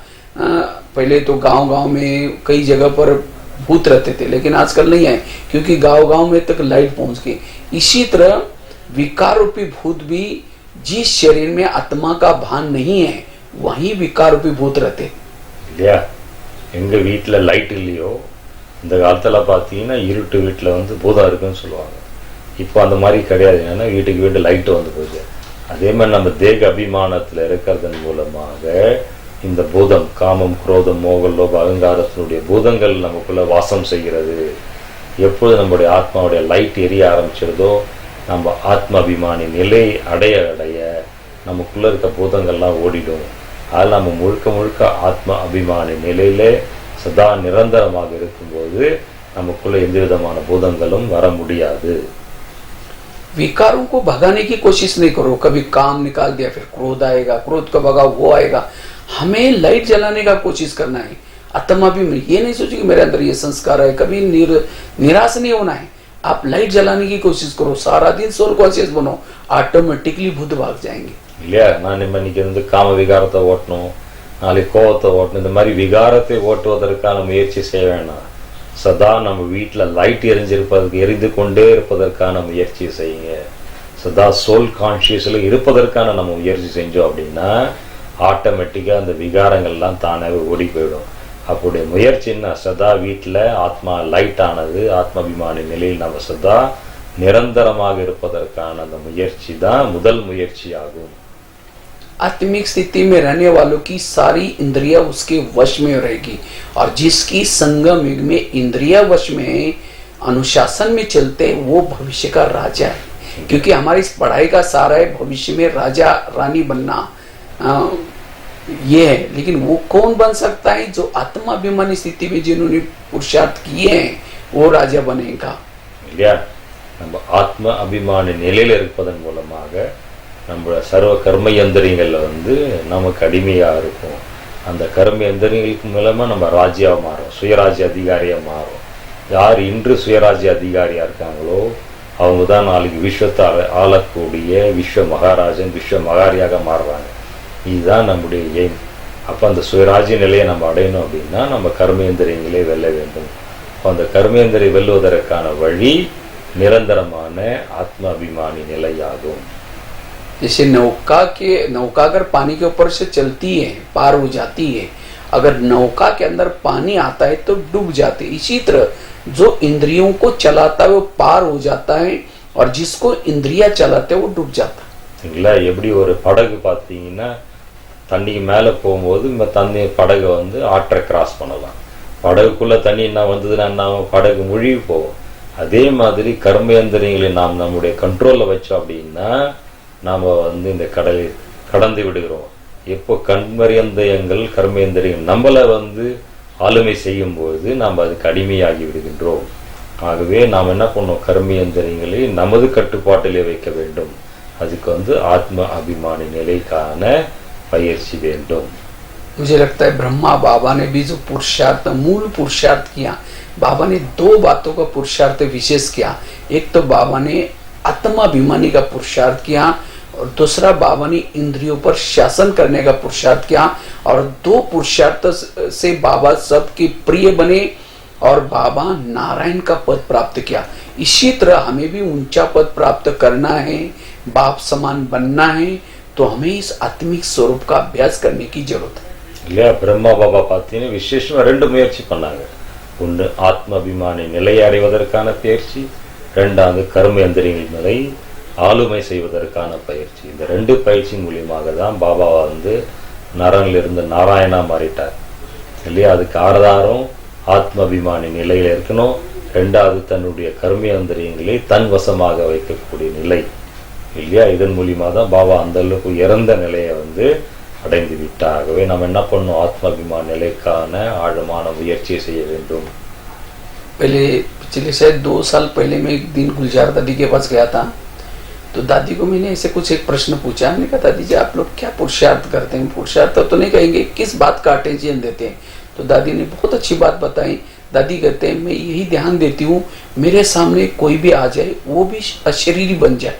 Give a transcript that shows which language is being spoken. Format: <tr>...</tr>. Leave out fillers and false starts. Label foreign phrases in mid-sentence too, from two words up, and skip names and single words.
<hi>पहले तो गांव-गांव में कई जगह पर भूत रहते थे, लेकिन आजकल नहीं है, क्योंकि गांव-गांव में तक लाइट पहुंच गई। इसी तरह विकार रूपी भूत भी जिस शरीर में आत्मा का भान नहीं है वहीं विकार रूपी भूत रहते।</hi> <ta>எங்க வீட்டுல லைட் இல்லையோ, இந்த காலத்துல பாத்தீங்கன்னா இருட்டு வீட்டுல வந்து பூதம் இருக்குன்னு சொல்லுவாங்க. இப்போ அந்த மாதிரி கிடையாது. ஏன்னா வீட்டுக்கு வீட்டு லைட்டு வந்து போச்சு. அதே மாதிரி நம்ம தேக அபிமானத்துல இருக்கிறதன் மூலமாக இந்த பூதம், காமம், குரோதம், மோகம், லோபம், அகங்காரத்தினுடைய பூதங்கள் நமக்குள்ள வாசம் செய்கிறது. எப்பொழுது நம்முடைய ஆத்மாவுடைய லைட் எரிய ஆரம்பிச்சிருதோ, நம்ம ஆத்ம அபிமானி நிலை அடைய அடைய நமக்குள்ள இருக்க பூதங்கள்லாம் ஓடிடும். அதில் நம்ம முழுக்க முழுக்க ஆத்ம அபிமானி நிலையிலே சதா நிரந்தரமாக இருக்கும்போது நமக்குள்ள எந்த விதமான பூதங்களும் வர முடியாது.</ta> <hi>विकारों को भगाने की कोशिश नहीं करो। कभी काम निकाल दिया, फिर क्रोध आएगा, क्रोध को भगा वो आएगा। हमें लाइट जलाने का कोशिश करना है। आत्मा भी ये नहीं सोचे कि मेरे अंदर ये संस्कार है। कभी निराश नहीं होना है। आप लाइट जलाने की कोशिश करो, सारा दिन</hi> <en>soul conscious</en> <hi>बनो, ऑटोमेटिकली भूत भाग जाएंगे।</hi> <ta>இல்லையா? நான் இன்னைக்கு வந்து காம விகாரத்தை ஓட்டணும், நாளைக்கு கோபத்தை ஓட்டணும், இந்த மாதிரி விகாரத்தை ஓட்டுவதற்கான முயற்சி செய்ய வேணாம். சதா நம்ம வீட்டில் லைட் எரிந்து கொண்டே இருப்பதற்கான முயற்சி செய்யுங்க. சதா சோல் கான்சியஸில் இருப்பதற்கான நம்ம முயற்சி செஞ்சோம் அப்படின்னா ஆட்டோமேட்டிக்காக அந்த விகாரங்கள்லாம் தானாகவே ஓடி போயிடும். அப்படி முயற்சின்னா சதா வீட்டில் ஆத்மா லைட் ஆனது, ஆத்மாபிமானி நிலையில் நம்ம சதா நிரந்தரமாக இருப்பதற்கான அந்த முயற்சி தான் முதல் முயற்சி ஆகும்.</ta> <hi>आत्मिक स्थिति में रहने वालों की सारी इंद्रियां उसके वश में रहेगी, और जिसकी संगम युग में इंद्रिया वश में अनुशासन में चलते वो भविष्य का राजा है। क्योंकि हमारी इस पढ़ाई का सारा है भविष्य में राजा रानी बनना, ये है। लेकिन वो कौन बन सकता है? जो आत्माभिमानी स्थिति में जिन्होंने पुरुषार्थ किए हैं वो राजा बनेगा।</hi> <ta>இல்லையா? நம்ம ஆத்ம அபிமானி நிலையில் இருப்பதன் மூலமாக நம்ம சர்வ கர்ம யந்திரங்கள்ல வந்து நமக்கு அடிமையா இருக்கும். அந்த கர்ம யந்திரங்களுக்கு மூலமா நம்ம ராஜ்யா மாறும், சுயராஜ்ய அதிகாரியா மாறும். யார் இன்று சுயராஜ்ய அதிகாரியா இருக்காங்களோ அவங்க தான் நாளைக்கு விஸ்வத்தை ஆளக்கூடிய விஸ்வ மகாராஜன், விஸ்வ மகாரியாக மாறுறாங்க. இதுதான் நம்முடைய எய்ம். அப்போ அந்த சுயராஜ்ய நிலையை நம்ம அடையணும் அப்படின்னா நம்ம கர்மேந்திரியங்களே வெல்ல வேண்டும். அந்த கர்மேந்திரை வெல்லுவதற்கான வழி நிரந்தரமான ஆத்ம அபிமானி நிலையாகும்.</ta> <hi>जैसे नौका अगर पानी के ऊपर से चलती है, पार हो जाती है, अगर नौका के अंदर पानी आता है तो डूब जाते। इसी तरह जो इंद्रियों को चलाता है वो पार हो जाता है, और जिसको इंद्रिया चलाते है वो डूब जाता है।</hi> <ta>இல்ல, எப்படி ஒரு படகு பார்த்தீங்கன்னா தண்ணிக்கு மேலே போகும்போது இந்த தண்ணி படகை வந்து ஆற்றை கிராஸ் பண்ணலாம். படகுக்குள்ள தண்ணி என்ன வந்ததுன்னா நாம் படகு மூழ்கி போவோம். அதே மாதிரி கர்மேந்திரியங்களை நாம் நம்முடைய கண்ட்ரோல்ல வச்சோம் அப்படின்னா நாம் வந்து இந்த கடலை கடந்து விடுகிறோம். எப்போ கர்மேந்திரியங்கள் கர்மேந்திரியங்கள் நம்மளை வந்து ஆளுமை செய்யும் போது நாம் அதுக்கு அடிமையாகி விடுகின்றோம். ஆகவே நாம் என்ன பண்ணோம்? கர்மேந்திரியங்களை நமது கட்டுப்பாட்டிலே வைக்க வேண்டும். அதுக்கு வந்து ஆத்ம அபிமானி நிலைக்கான பயிற்சி வேண்டும்.</ta> <hi>मुझे लगता है ब्रह्मा बाबा ने भी जो पुरुषार्थ, मूल पुरुषार्थ किया, बाबा ने दो बातों का पुरुषार्थ विशेष किया। एक तो बाबा ने आत्माभिमानी का पुरुषार्थ किया, और दूसरा बाबा ने इंद्रियों पर शासन करने का पुरुषार्थ किया। और दो पुरुषार्थ से बाबा सबके प्रिय बने और बाबा नारायण का पद प्राप्त किया। इसी तरह हमें भी ऊंचा पद प्राप्त करना है, बाप समान बनना है, तो हमें इस आत्मिक स्वरूप का अभ्यास करने की जरूरत है।</hi> <ta>இல்லையா? பிரம்மா பாபா பார்த்தீங்கன்னா விசேஷமா 2 முயற்சி பண்ணாங்க. ஒன்று ஆத்ம அபிமானி நிலையை அடைவதற்கான பயிற்சி, 2வது கர்மேந்திரியங்கள் நிலை ஆளுமை செய்வதற்கான பயிற்சி. இந்த 2 பயிற்சி மூலியமாக தான் பாபா வந்து நரனிலிருந்து நாராயணா மாறிட்டார். இல்லையா? அதுக்கு ஆதாரம் ஆத்ம அபிமானி நிலையில இருக்கணும். 2வது தன்னுடைய கர்மேந்திரியங்களை தன் வசமாக வைக்கக்கூடிய நிலை. இல்லையா? இதன் மூலியமா தான் பாபா அந்த அளவுக்கு இறந்த நிலையை வந்து அடைந்து விட்டாகவே நாம் என்ன பண்ணோம்? ஆத்மாபிமான நிலைக்கான ஆழமான முயற்சியை செய்ய வேண்டும்.</ta> <hi>पहले पिछले शायद 2 साल पहले मैं एक दिन गुलजार दादी के पास गया था, तो दादी को मैंने ऐसे कुछ एक प्रश्न पूछा। मैंने कहा दादी जी आप लोग क्या पुरुषार्थ करते हैं? पुरुषार्थ तो नहीं कहेंगे, किस बात का अटेंशन देते हैं? तो दादी ने बहुत अच्छी बात बताई। दादी कहते हैं मैं यही ध्यान देती हूँ मेरे सामने कोई भी आ जाए वो भी अशरीरी बन जाए।</hi>